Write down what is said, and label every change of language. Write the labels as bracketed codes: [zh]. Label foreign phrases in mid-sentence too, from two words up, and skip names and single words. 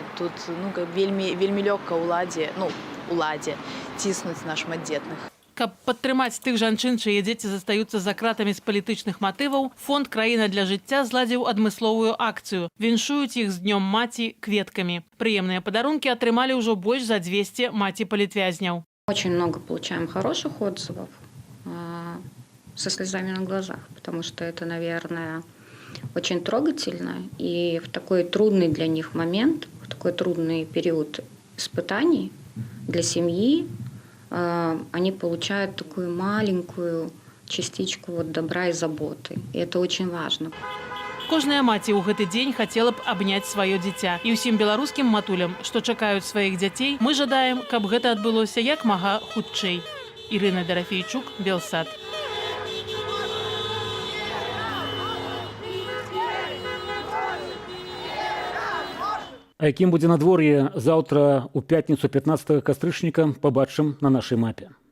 [be] Тут вельмі лёгка ўладзе ціснуць на шматдзетных. Каб падтрымаць тых жанчын, чые дзеці застаюцца за кратамі з палітычных матываў, фонд «Краіна для жыцця» зладзіў адмысловую акцыю. Віншуюць іх з Днём маці кветкамі. Прыемныя падарункі атрымалі ўжо больш за 200 маці-палітвязняў. [ru] Очень много получаем хороших отзывов со слезами на глазах, потому что это, наверное, очень трогательно. И в такой трудный для них момент, в такой трудный период испытаний для семьи, они получают такую маленькую частичку добра и заботы. И это очень важно. [be] Кожная маці ў гэты дзень хацела б абняць сваё дзіця. І ўсім беларускім матулям, што чакаюць сваіх дзяцей, мы жадаем, каб гэта адбылося як мага хутчэй. Ірына Дарафейчук, Белсат. А якім будзе надвор'е заўтра ў пятніцу 15 кастрычніка, пабачым на нашай мапе.